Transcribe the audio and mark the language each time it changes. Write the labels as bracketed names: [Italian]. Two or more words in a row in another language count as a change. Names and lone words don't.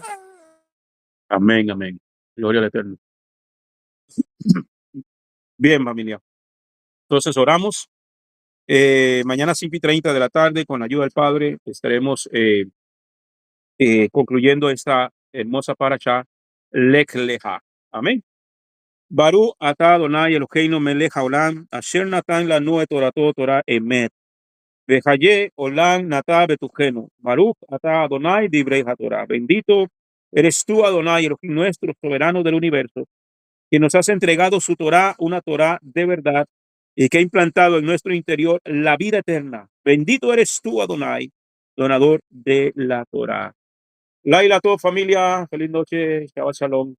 [Spanish] Amén, amén. Gloria al Eterno. Bien, familia. Entonces oramos. Mañana 5:30 de la tarde, con la ayuda del Padre, estaremos concluyendo esta hermosa parashá, Lech Lecha. Amén. [Hebrew] ברוך אתה אדוני אלוהינו מלך העולם אשר נתן לנו את תורתו תורת אמת. וחיי עולם נטע בתוכנו. ברוך אתה אדוני דברי התורה. [Spanish] Bendito eres tú, Adonai, Elohim nuestro, soberano del universo, que nos has entregado su Torah, una Torah de verdad, y que ha implantado en nuestro interior la vida eterna. Bendito eres tú, Adonai, donador de la Torah. Laila, todo familia, feliz noche, [Hebrew] שבת שלום.